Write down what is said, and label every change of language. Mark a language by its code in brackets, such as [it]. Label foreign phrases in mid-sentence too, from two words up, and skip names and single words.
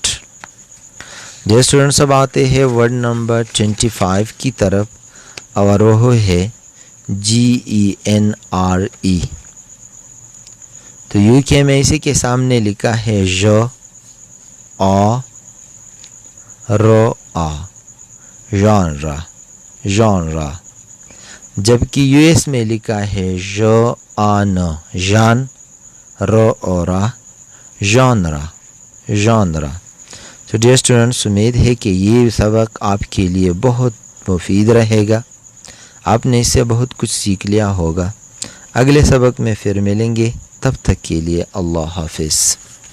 [en] Dear students [ur] اب آتے ہیں [en] word number [ur] 25 کی طرف اور وہ ہے GENRE. تو UK میں اسی کے سامنے لکھا ہے جو آ رو آ ژانرا ژانرا. جبکہ US میں لکھا ہے جو آن ژان رو اورا ژانرا ژانرا. تو [en] Dear students [ur] امید ہے کہ یہ سبق آپ کے لیے بہت مفید رہے گا. آپ نے اس سے بہت کچھ سیکھ لیا ہوگا. اگلے سبق میں پھر ملیں گے. تب تک کے لیے اللہ حافظ.